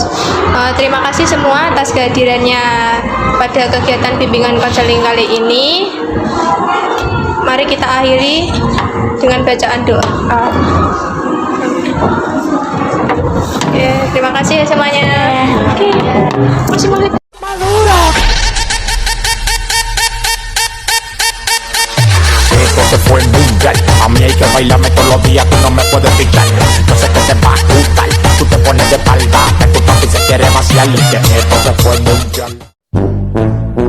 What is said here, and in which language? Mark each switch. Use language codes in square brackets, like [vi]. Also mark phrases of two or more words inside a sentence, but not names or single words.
[id] Terima kasih semua atas kehadirannya pada kegiatan bimbingan konseling kali ini. Mari kita akhiri dengan bacaan doa. Oke, terima kasih ya semuanya. Oke. Masih mau [es] Esto se fue mundial. A mí hay que bailarme todos los días, tú no me puedes pichar. Yo sé que te va a gustar. Tú te pones de espalda, que tu papi se quiere vaciar. Y que esto se fue mundial.